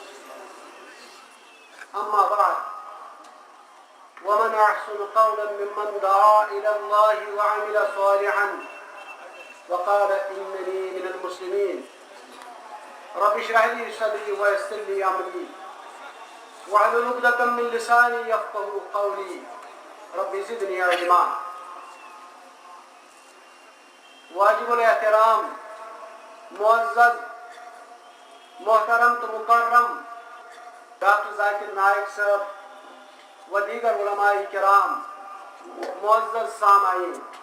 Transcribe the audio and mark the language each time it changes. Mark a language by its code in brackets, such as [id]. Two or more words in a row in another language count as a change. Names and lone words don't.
[ar] أما بعد ومن أحسن قولا ممن دعا إلى الله وعمل صالحا وقال إنني من المسلمين رب اشرح لي صدري ويسر لي أمري واحلل عقدة من لساني يفقهوا قولي رب زدني علما. [ur] واجب الاحترام معزز محترم تو مکرم ڈاکٹر ذاکر نائیک صاحب و دیگر علمائے کرام، معزز سامعین.